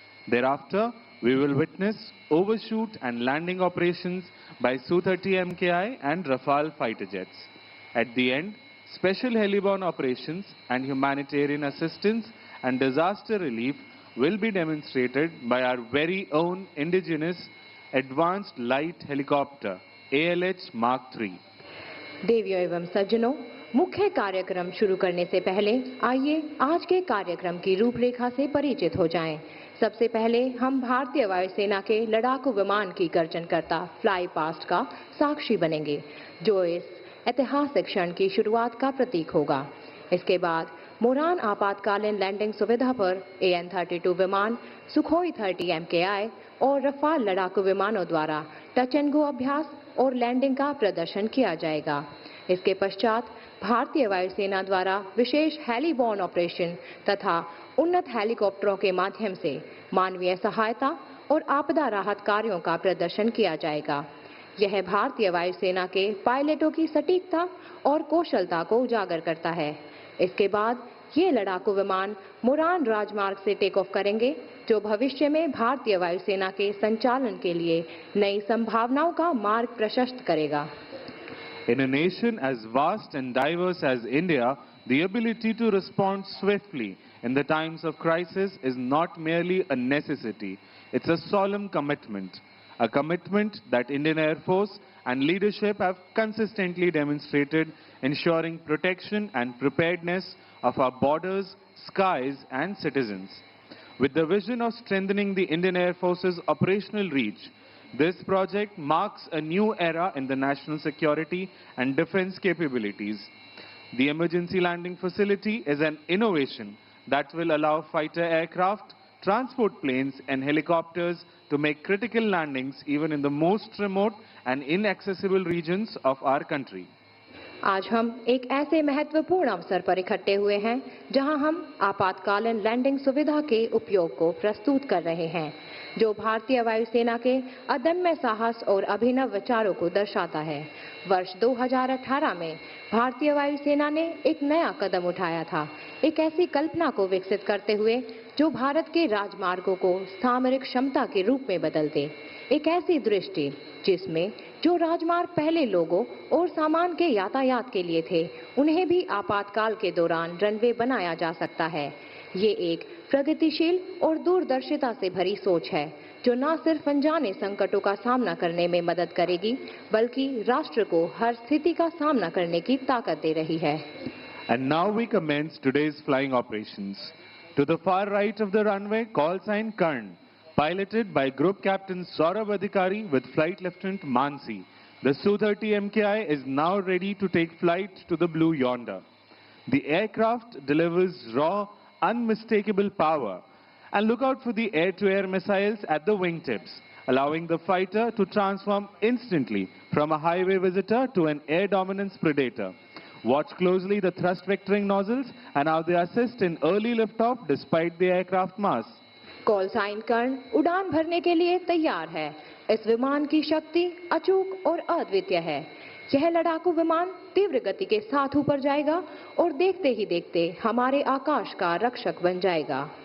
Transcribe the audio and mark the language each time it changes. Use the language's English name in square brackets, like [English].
[English] Thereafter, we will witness overshoot and landing operations by Su-30 MKI and Rafale fighter jets. At the end, special heliborne operations and humanitarian assistance and disaster relief will be demonstrated by our very own indigenous advanced light helicopter, ALH Mark III. [Hindi] देवियों एवं सज्जनों, मुख्य कार्यक्रम शुरू करने से पहले आइए आज के कार्यक्रम की रूपरेखा से परिचित हो जाएं। सबसे पहले हम भारतीय वायुसेना के लड़ाकू विमान की गर्जन करता फ्लाई पास्ट का साक्षी बनेंगे, जो इस ऐतिहासिक क्षण की शुरुआत का प्रतीक होगा। इसके बाद मोरान आपातकालीन लैंडिंग सुविधा पर AN-32 विमान, सुखोई 30 MKI और रफाल लड़ाकू विमानों द्वारा टच एंड गो अभ्यास और लैंडिंग का प्रदर्शन किया जाएगा। इसके पश्चात भारतीय वायुसेना द्वारा विशेष हेलीबॉर्न ऑपरेशन तथा उन्नत हेलीकॉप्टरों के माध्यम से मानवीय सहायता और आपदा राहत कार्यों का प्रदर्शन किया जाएगा। यह भारतीय वायुसेना के पायलटों की सटीकता और कौशलता को उजागर करता है। इसके बाद ये लड़ाकू विमान मुरान राजमार्ग से टेक ऑफ करेंगे, जो भविष्य में भारतीय वायुसेना के संचालन के लिए नई संभावनाओं का मार्ग प्रशस्त करेगा। [English] In a nation as vast and diverse as India, the ability to respond swiftly in the times of crisis is not merely a necessity, it's a solemn commitment. A commitment that Indian Air Force and leadership have consistently demonstrated, ensuring protection and preparedness of our borders, skies and citizens. With the vision of strengthening the Indian Air Force's operational reach, this project marks a new era in the national security and defense capabilities. The emergency landing facility is an innovation that will allow fighter aircraft, transport planes and helicopters to make critical landings even in the most remote and inaccessible regions of our country. [Hindi] आज हम एक ऐसे महत्वपूर्ण अवसर पर इकट्ठे हुए हैं जहां हम आपातकालीन लैंडिंग सुविधा के उपयोग को प्रस्तुत कर रहे हैं, जो भारतीय वायुसेना के अदम्य साहस और अभिनव विचारों को दर्शाता है। वर्ष 2018 में भारतीय वायुसेना ने एक नया कदम उठाया था, एक ऐसी कल्पना को विकसित करते हुए जो भारत के राजमार्गों को सामरिक क्षमता के रूप में बदल दे। एक ऐसी दृष्टि जिसमें जो राजमार्ग पहले लोगों और सामान के यातायात के लिए थे, उन्हें भी आपातकाल के दौरान रनवे बनाया जा सकता है। ये एक प्रगतिशील और दूरदर्शिता से भरी सोच है, जो न सिर्फ अनजाने संकटों का सामना करने में मदद करेगी, बल्कि राष्ट्र को हर स्थिति का सामना करने की ताकत दे रही है। [English] And now we commence today's flying operations. To the far right of the runway, call sign Karn, piloted by Group Captain Saurabh Adhikari with Flight Lieutenant Mansi. The Su-30 MKI is now ready to take flight to the blue yonder. The aircraft delivers raw, unmistakable power. And look out for the air-to-air missiles at the wingtips, allowing the fighter to transform instantly from a highway visitor to an air dominance predator. Watch closely the thrust vectoring nozzles and how they assist in early liftoff despite the aircraft mass. [Hindi] Call sign कर्ण उड़ान भरने के लिए तैयार है। इस विमान की शक्ति अचूक और अद्वितीय है। यह लड़ाकू विमान तीव्र गति के साथ ऊपर जाएगा और देखते ही देखते हमारे आकाश का रक्षक बन जाएगा।